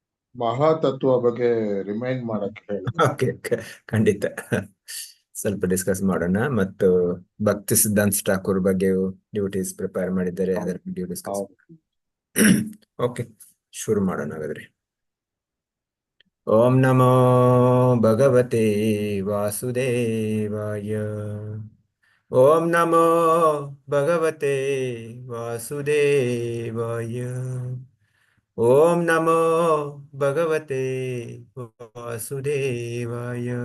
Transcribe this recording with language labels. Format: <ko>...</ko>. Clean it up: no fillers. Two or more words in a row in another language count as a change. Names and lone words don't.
<kn>ಮಹಾತತ್ವ ಬಗ್ಗೆ ರಿಮೈಂಡ್ ಮಾಡಕ್ಕೆ ಹೇಳಿದ್ರು. ಓಕೆ ಖಂಡಿತ ಸ್ವಲ್ಪ ಡಿಸ್ಕಸ್ ಮಾಡೋಣ. ಮತ್ತು ಭಕ್ತಿ ಸಿದ್ಧಾಂತ ಠಾಕೂರ್ ಬಗ್ಗೆ</kn> <en>duties prepare</en> <kn>ಮಾಡಿದ್ದಾರೆ, ಅದರ ಬಗ್ಗೆ</kn> <en>discuss okay,</en> <kn>ಶುರು ಮಾಡೋಣ ಹಾಗಾದ್ರೆ.</kn> <sa>ಓಂ ನಮೋ ಭಗವತೆ ವಾಸುದೇವಾಯ. ಓಂ ನಮೋ ಭಗವತೆ ವಾಸುದೇವಾಯ. ಓಂ ನಮೋ ಭಗವತೆ ವಾಸುದೇವಾಯ.</sa>